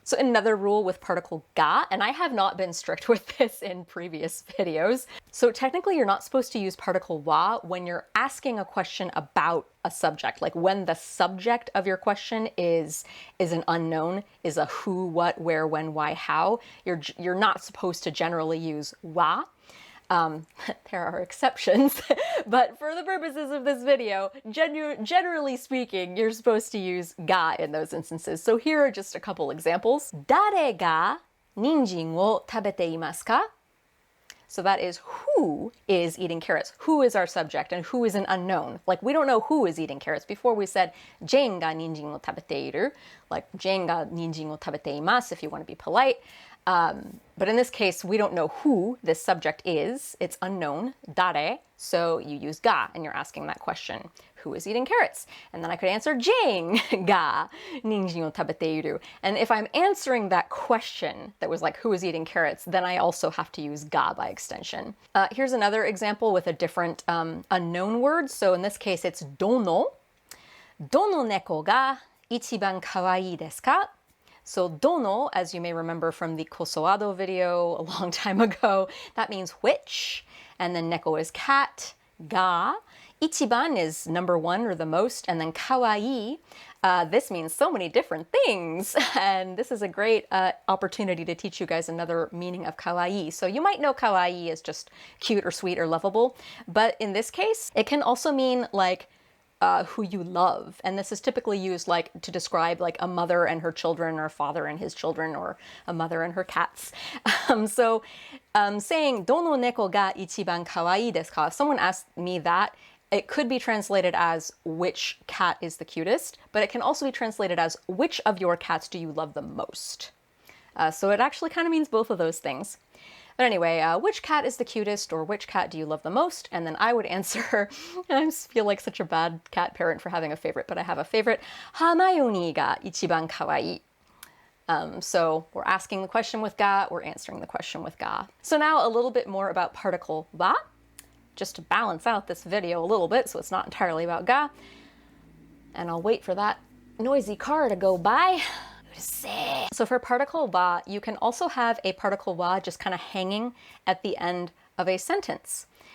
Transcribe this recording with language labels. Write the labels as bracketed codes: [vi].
[en] So another rule with particle ga, and I have not been strict with this in previous videos, so technically you're not supposed to use particle wa when you're asking a question about a subject, when the subject of your question is an unknown, is a who, what, where, when, why, how. You're not supposed to generally use wa. There are exceptions, but for the purposes of this video, generally speaking, you're supposed to use ga in those instances. So here are just a couple examples. [ja] 誰がニンジンを食べていますか? [en] So that is who is eating carrots. Who is our subject and who is an unknown. Like we don't know who is eating carrots. Before we said [ja] ジェーンがニンジンを食べている. [en] Like [ja] ジェーンがニンジンを食べています [en] if you want to be polite. But in this case, we don't know who this subject is. It's unknown, 誰.So you use が and you're asking that question. Who is eating carrots? And then I could answer [ja] ジェーンがニンジンを食べている. [en] And if I'm answering that question that was like who is eating carrots, then I also have to use が by extension. Here's another example with a different unknown word. So in this case, it's [ja] どの猫が一番かわいいですか? [en] So どの, as you may remember from the kosoado video a long time ago, that means which. And then neko is cat, ga. Ichiban is number one or the most. And then kawaii, this means so many different things. And this is a great opportunity to teach you guys another meaning of kawaii. So you might know kawaii as just cute or sweet or lovable. But in this case, it can also mean like who you love. And this is typically used like to describe like a mother and her children or a father and his children or a mother and her cats. [ja] Saying どの猫が一番かわいいですか? [en] If someone asked me that, it could be translated as which cat is the cutest, but it can also be translated as which of your cats do you love the most? So it actually kind of means both of those things. But anyway, which cat is the cutest or which cat do you love the most? And then I would answer, I just feel like such a bad cat parent for having a favorite, but I have a favorite. [ja] ハーマイオニーが一番かわいい. [en] So we're asking the question with ga, we're answering the question with ga. So now a little bit more about particle wa, just to balance out this video a little bit so it's not entirely about ga. And I'll wait for that noisy car to go by. So for particle wa, you can also have a particle wa just kind of hanging at the end of a sentence.